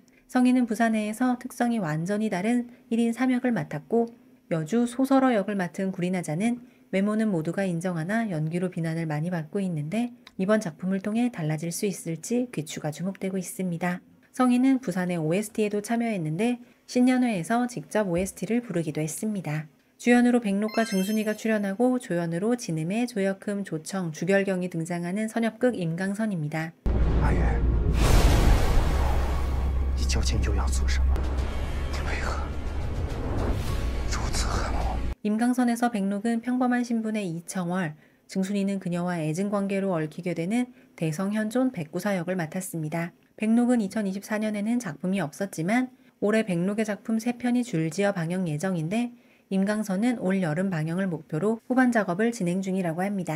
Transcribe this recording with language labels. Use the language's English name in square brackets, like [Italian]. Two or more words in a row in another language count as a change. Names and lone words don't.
[Korean] 성희는 부산해에서 특성이 완전히 다른 1인 3역을 맡았고 여주 소설어 역을 맡은 구리나자는 외모는 모두가 인정하나 연기로 비난을 많이 받고 있는데 이번 작품을 통해 달라질 수 있을지 귀추가 주목되고 있습니다. 성희는 부산의 OST에도 참여했는데 신년회에서 직접 OST를 부르기도 했습니다. 주연으로 백록과 중순이가 출연하고 조연으로 진음해, 조혁흠, 조청, 주결경이 등장하는 선협극 임강선입니다. [Chinese] 阿月，你究竟又要做什么？你为何如此恨我？ [Korean] 임강선에서 백록은 평범한 신분의 이청월, 증순이는 그녀와 애증 관계로 얽히게 되는 대성현존 백구사 역을 맡았습니다. 백록은 2024년에는 작품이 없었지만 올해 백록의 작품 3편이 줄지어 방영 예정인데 임강선은 올 여름 방영을 목표로 후반 작업을 진행 중이라고 합니다.